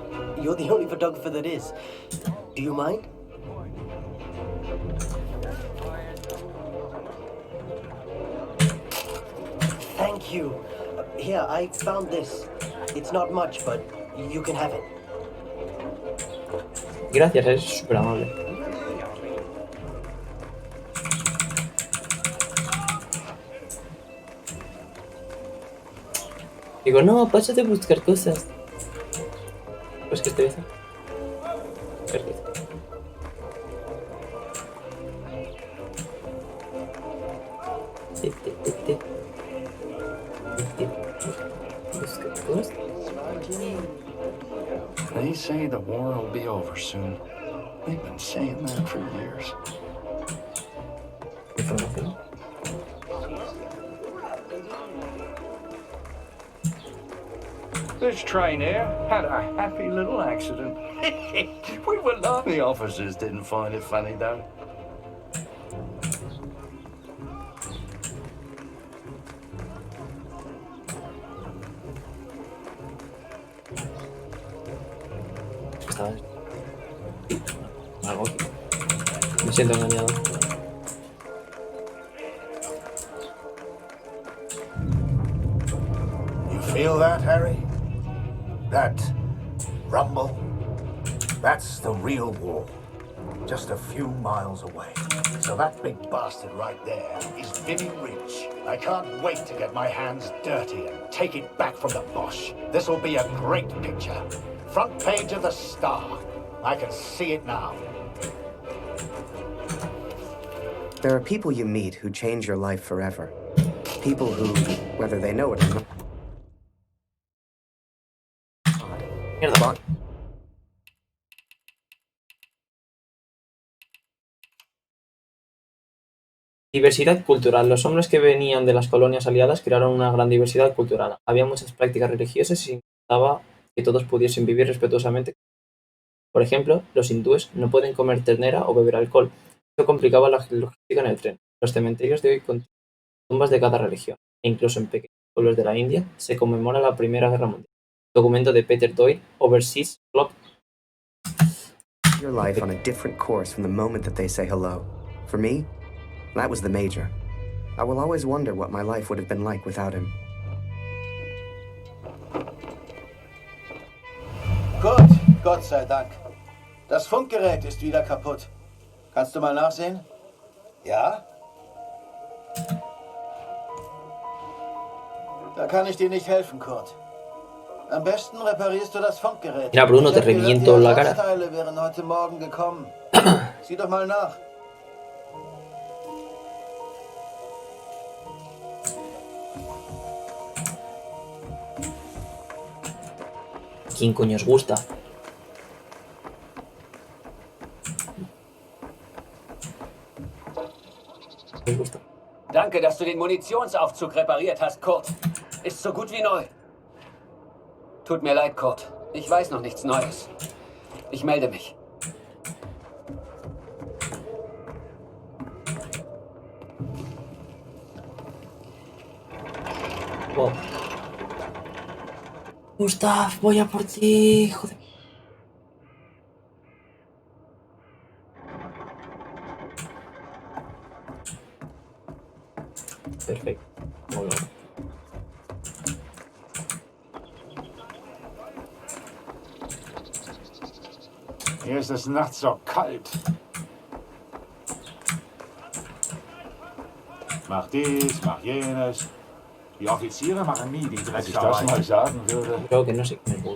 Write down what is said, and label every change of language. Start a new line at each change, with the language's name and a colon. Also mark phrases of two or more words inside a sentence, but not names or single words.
English: You're the only photographer that is. Do you mind? Thank you. Here, I found this. It's not much, but you can have it.
Spanish: Gracias, eres súper amable. Digo, no, pásate a buscar cosas. Pues que estoy haciendo. Perfecto. Buscar cosas.
English: They say the war will be over soon. They've been saying that for years.
Spanish: Información.
English: This train here had a happy little accident. We were laughing. The officers didn't find it funny, though.
Spanish: Algo aquí. Me siento engañado.
English: You feel that, Harry? That rumble? That's the real war. Just a few miles away. So that big bastard right there is Vinny Ridge. I can't wait to get my hands dirty and take it back from the Bosch. This'll be a great picture. Front page of the Star. I can see it now. There are people you meet who change your life forever. People who, whether they know it or not...
Spanish: Mierda. Diversidad cultural. Los hombres que venían de las colonias aliadas crearon una gran diversidad cultural. Había muchas prácticas religiosas y se intentaba que todos pudiesen vivir respetuosamente. Por ejemplo, los hindúes no pueden comer ternera o beber alcohol. Esto complicaba la logística en el tren. Los cementerios de hoy contienen tumbas de cada religión, e incluso en pequeños pueblos de la India se conmemora la Primera Guerra Mundial. Documento de Peter Doyle, Overseas Club.
English: Your life on a different course from the moment that they say hello. For me, that was the Major. I will always wonder what my life would have been like without him.
German: Gut, Gott sei Dank. Das Funkgerät ist wieder kaputt. Kannst du mal nachsehen? Ja? Da kann ich dir nicht helfen, Kurt. Am besten reparierst du das Funkgerät.
Spanish: Mira, Bruno, te reviento la cara.
German: Die Ersatzteile wären heute Morgen gekommen. Sieh doch mal nach.
Spanish: ¿Quién coño os gusta? ¿Os gusta?
German: Danke, dass du den Munitionsaufzug repariert hast, Kurt. Ist so gut wie neu. Tut mir leid, Kurt. Ich weiß noch nichts Neues. Ich melde mich. Wow.
Spanish: Gustav, voy a por ti, joder. Perfecto. Muy bien.
German: Hier ist es nachts so kalt. Mach dies, mach jenes. Die Offiziere machen nie die Drecksarbeit. Wenn ich das mal sagen würde.